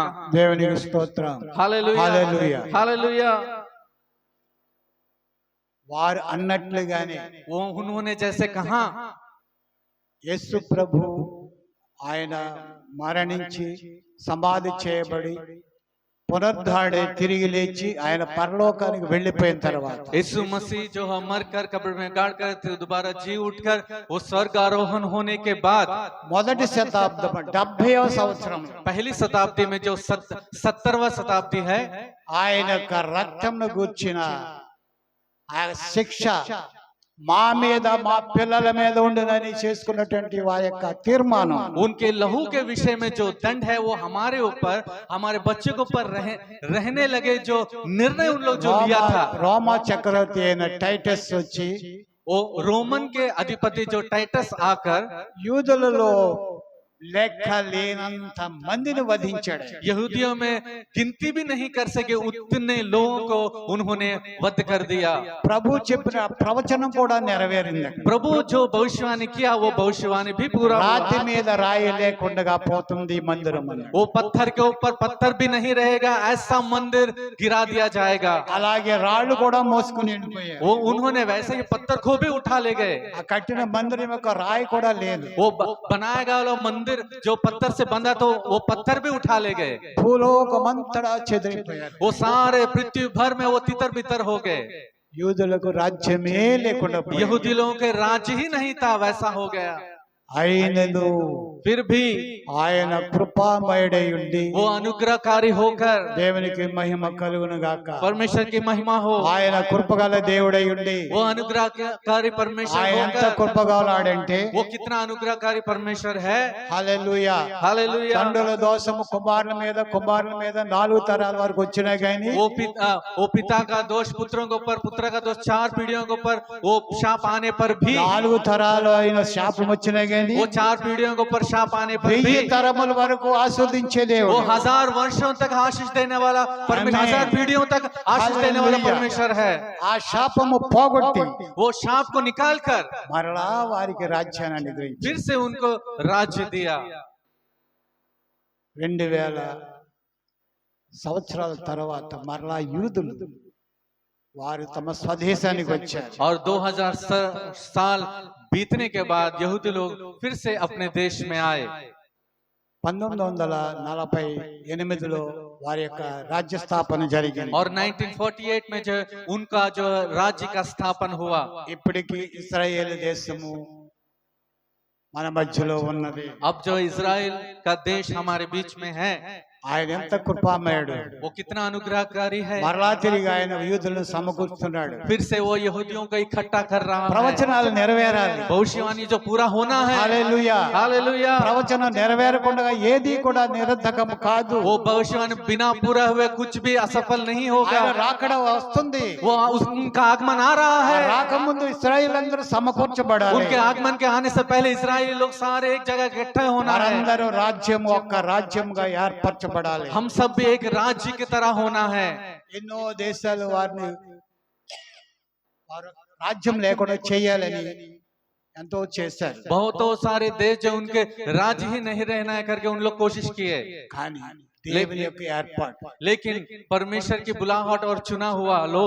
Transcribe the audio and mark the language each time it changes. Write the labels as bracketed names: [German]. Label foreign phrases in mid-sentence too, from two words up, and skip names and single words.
[Telugu] దేవునికి స్తోత్రం. [Hindi] हालेलुया। हालेलुया. हालेलुया। [Telugu] వారు అన్నట్లుగానే [Hindi] वो उन्होंने जैसे कहा, [Telugu] యేసు ప్రభు ఆయన మరణించి సమాధి చేయబడి పునరుద్ధాడే తిరిగి లేచి ఆయన పరలోకానికి వెళ్ళిపోయిన తర్వాత [Hindi] यीशु मसीह जो है मर कर कब्र में गाड़ कर दोबारा जी उठकर वो स्वर्ग आरोहण होने के बाद [Telugu] మొదటి శతాబ్దం 70వ సంవత్సరం [Hindi] पहली शताब्दी में जो 70वां शताब्दी है, [Telugu] ఆయన యొక్క రక్తంను గూర్చిన ఆ శిక్ష మా మీద మా పిల్లల మీద ఉండునని చేసుకున్నటువంటి వారి యొక్క తీర్మానం, [Hindi] उनके लहू के विषय में जो दंड है वो हमारे ऊपर, हमारे बच्चे के ऊपर रहने लगे जो निर्णय उन लोग जो लिया था। [Telugu] రోమా చక్రవర్తి అయిన టైటస్ వచ్చి [Hindi] वो रोमन के अधिपति जो टाइटस आकर [Telugu] యూదులలో లెక్క లేనంత మందిని వధించాడు. [Hindi] यहूदियों में गिनती भी नहीं कर सके उतने लोगों को उन्होंने वध कर दिया। [Telugu] ప్రభు చెప్పిన ప్రవచనం కూడా నెరవేరింది. [Hindi] प्रभु जो भविष्यवाणी किया वो भविष्यवाणी भी पूरा हुआ। [Telugu] రాతి మీద రాయి లేకుండా పోతుంది మందిరం. [Hindi] वो पत्थर के ऊपर पत्थर भी नहीं रहेगा, ऐसा मंदिर गिरा दिया जाएगा। [Telugu] అలాగే రాళ్ళు కూడా మోసుకుని వెళ్ళిపోయారు. [Hindi] वो उन्होंने वैसे ही पत्थर को भी उठा ले गए। [Telugu] ఆ కట్టిన మందిరం యొక్క రాయి కూడా లేదు. [Hindi] वो बनाया गया मंदिर जो पत्थर से बंधा तो वो पत्थर भी उठा ले गए। [Telugu] భూలోకమంతటా చెదిరిపోయారు. [Hindi] वो सारे पृथ्वी भर में वो तितर बितर हो गए। [Telugu] యూదులకు రాజ్యమే లేకుండా పోయింది. [Hindi] यहूदी लोगों के राज्य ही नहीं था, वैसा हो गया। [Telugu] అయినను [Hindi] फिर भी [Telugu] ఆయన కృపామయుడై ఉండి [Hindi] वो अनुग्रहकारी होकर [Telugu] దేవునికి మహిమ కలుగును గాక. [Hindi] परमेश्वर की महिमा हो, [Telugu] ఆయన కృపగల దేవుడై ఉండి [Hindi] वो अनुग्रहकारी परमेश्वर [Telugu] ఆయన ఎంత [Hindi] होकर [Telugu] కృపగలాడంటే [Hindi] वो कितना अनुग्रहकारी परमेश्वर है। [Telugu] హల్లెలూయా. [Hindi] हालेलुया। [Telugu] తండ్రుల దోషము కుమారుల మీద 4 తరాల వరకు వచ్చినాయి కానీ [Hindi] वो पिता का दोष पुत्रों के ऊपर, पुत्र का दोष 4 पीढ़ियों के ऊपर, वो शाप आने पर भी [Telugu] 4 తరాలు అయిన శాపం వచ్చినాయి కానీ [Hindi] वो 4 पीढ़ियों के ऊपर शाप आने पर भी [Telugu] 1000 తరముల వరకు ఆస్వాదించే [Hindi] वो [Telugu] దేవుడు. [Hindi] 1000 वर्षों तक आशीष देने वाला परमेश्वर, 1000 पीढ़ियों तक आशीष देने वाला हालेलुया। परमेश्वर है। [Telugu] ఆ శాపము పోగొట్టి [Hindi] वो शाप को निकाल कर [Telugu] మరలా వారికి రాజ్యాన్ని అనుగ్రహించాడు. [Hindi] फिर से उनको राज्य दिया। [Telugu] 2000 సంవత్సరాల తర్వాత మరలా యూదులు వారు తమ స్వదేశానికి వచ్చారు. [Hindi] और 2000 साल बीतने के बाद यहूदी लोग फिर से अपने देश में आए। [Telugu] 1948లో వారి యొక్క రాజ్య స్థాపన జరిగింది. [Hindi] और 1948 में जो उनका जो राज्य का स्थापन हुआ। [Telugu] ఇప్పటికీ ఇశ్రాయేలు దేశము మన మధ్యలో ఉన్నది. [Hindi] अब जो इजराइल का देश हमारे बीच में है, [Telugu] ఆయన ఎంత కృపామయుడు. [Hindi] वो कितना अनुग्रहकारी है। [Telugu] మరలా తిరిగి ఆయన యూదులను సమకూర్చున్నాడు. [Hindi] फिर से वो यहूदियों को इकट्ठा कर रहा है। [Telugu] ప్రవచనాలు నెరవేరాలి. [Hindi] भविष्यवाणी जो पूरा होना है। [Telugu] హల్లెలూయా. [Hindi] हालेलुया। [Telugu] ప్రవచనం నెరవేరకుండా ఏది కూడా నిరర్ధకం కాదు. [Hindi] वो भविष्यवाणी बिना पूरा हुए कुछ भी असफल नहीं होगा। [Telugu] ఆయన రాకడ వస్తుంది. [Hindi] वो उनका आगमन आ रहा है। [Telugu] రాకముందు ఇశ్రాయేల్ అందరూ సమకూర్చబడాలి. [Hindi] उनके आगमन के आने से पहले इजरायली लोग सारे एक जगह इकट्ठे होना है। [Telugu] అందరూ రాజ్యము ఒక్క రాజ్యంగా ఏర్పరచబడాలి. [Hindi] हम सब भी एक राज्य की तरह होना है। [Telugu] ఎన్నో దేశాలు వారు రాజ్యం లేకుండా చేయాలని ఎంతో చేశారు. [Hindi] बहुतों सारे देश जो उनके राज्य ही नहीं रहना है करके उन लोग कोशिश किए, [Telugu] కానీ దేవుని యొక్క ఏర్పాటు, [Hindi] लेकिन परमेश्वर की बुलाहट और चुना हुआ लोग,